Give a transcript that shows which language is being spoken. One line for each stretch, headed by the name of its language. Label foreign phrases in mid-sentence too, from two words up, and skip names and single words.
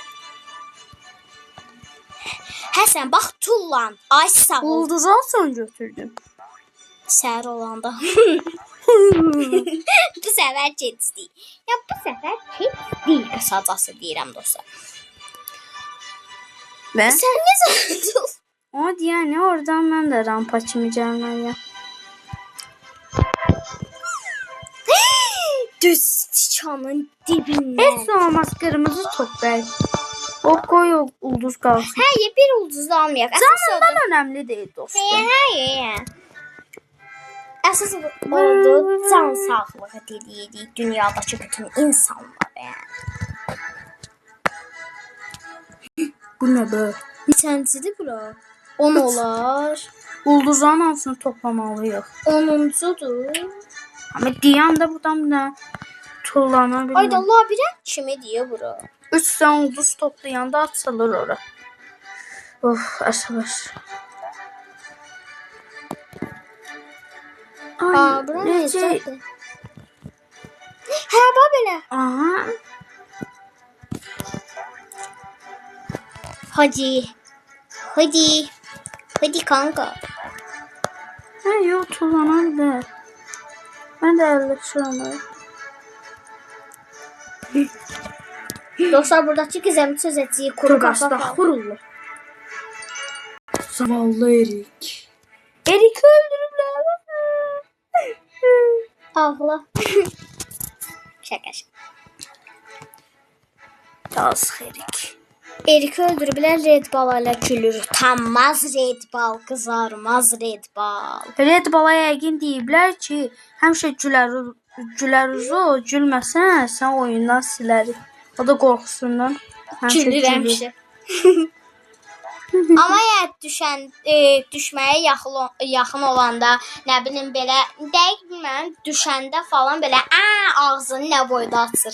Azerbaijani: Həsən, bax tullan. Ay sağ ol. Ulduz alsan götürdüm. Səhər olanda. Bu səfər keçdi. Ya bu səfər keçdi. Qısacası deyirəm dostlar.
Turkish: Ben? Sən nə zannediyorsun? O yani oradan ben de rampa çimeceğim ya.
Azerbaijani: Düz tikanın dibində.
Turkish: Heç olmaz kırmızı top bey. O koy o ulduz kalsın. Hayır, bir ulduz da almayaq. Canından önemli değil dostum. Hayır.
Azerbaijani: Əsas oldu can sağlığı dediyidik dünyadakı bütün insanlara.
Turkish: Bu ne be?
Azerbaijani: Neçəncidir bura? 10 olar. Ulduzların hamısını toplamalıyıq. 10-uncudur.
Turkish: Ama diyan da buradan da tullanabilir. Ayda labirent kimi diyor bura. 3 tane ulduz toplayanda açılır ora.
Azerbaijani: Of əsəbəş. Aa, bura necədir? Hə, bax belə. Aha.
Turkish: Hadi. Hadi. Hadi kanka. Ha yok tullanabilir. Ben de elde şuramı. Dostlar, buradakı gizemli sözəciyi kuru kafa. Estağfurullah. Zavallı Erik. Erik'i öldürürler. Ağla. Şaka şaka.
Azerbaijani: Yazık Erik. Erik'i öldürüblər, Red Ball ilə gülür. Utanmaz Red Ball, qızarmaz Red Ball. Red Ball'a yəqin deyiblər ki, həmişə gülər uzu, gülməsən sən oyundan silərik. O da qorxusundan. Gülür həmişə. Amma ya düşməyə yaxın olanda, nə bilim belə, dəqiq bilməm, düşəndə falan belə ağzını nə boyda açır.